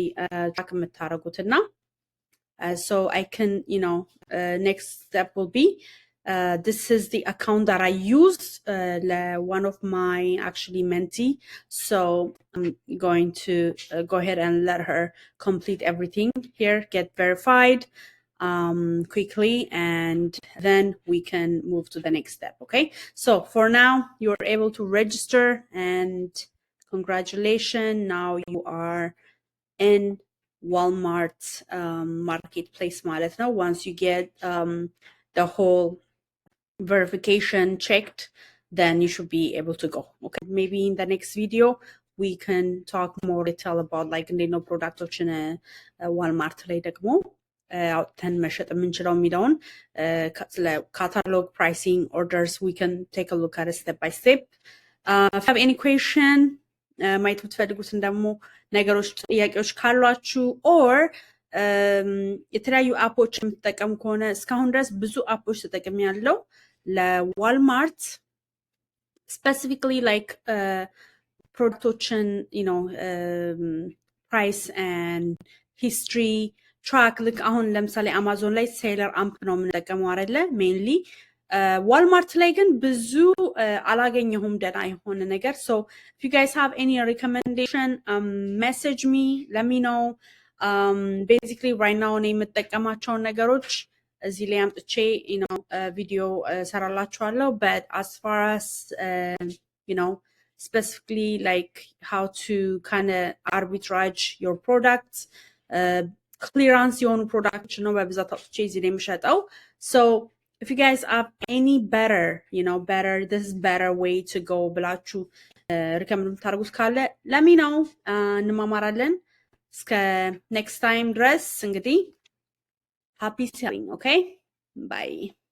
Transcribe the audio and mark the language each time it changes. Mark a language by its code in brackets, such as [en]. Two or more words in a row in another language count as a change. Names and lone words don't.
[en] track የምታደርጉትና so I can next step will be this is the account that I use one of my actually mentee so I'm going to go ahead and let her complete everything here, get verified quickly, and then we can move to the next step. Okay, so for now you're able to register and congratulations, now you are in Walmart marketplace [am] ማለት ነው [en] once you get the whole verification checked then you should be able to go. Okay, maybe in the next video we can talk more detail about like [am] productoችን Walmart ላይ ደግሞ አውጥተን መሸጥ የምንችለው የሚለውን [en] catalog pricing orders we can take a look at it step by step. If you have any question [am] ማየት የምትፈልጉትን ደግሞ ነገሮች ጥያቄዎች ካሏችሁ or የተለያዩ አፖች የምትጠቀሙ ከሆነ እስካሁን ድረስ ብዙ አፖች ተጠቅሜ ያለው ለዋልማርት [en] specifically like [am] ፕሮዳክቶችን [en] price and history track [am] ልክ አሁን ለምሳሌ አማዞን ላይ ሴለር አምፕ ነው የምንጠቀመው አይደለ ሜንሊ ዋልማርት ላይ ግን ብዙ አላገኘሁም ደህና የሆነ ነገር [en] so if you guys have any recommendation message me let me know basically right now [am] እኔ የምጠቀማቸውን ነገሮች እዚህ ላይ አምጥቼ ቪዲዮ [en] ሰራላችኋለሁ but as far as specifically like how to kind of arbitrage your products clearance [am] የሆኑ ፕሮዳክቶች ነው በብዛት አውጥቼ እዚህ ላይ የምሸጠው [en] so if you guys have any better this is better way to go [am] ብላችሁ recommend የምታደርጉት ካለ [en] let me know [am] እንማማራለን እስከ [en] next time [am] ድረስ እንግዲህ [en] happy selling okay bye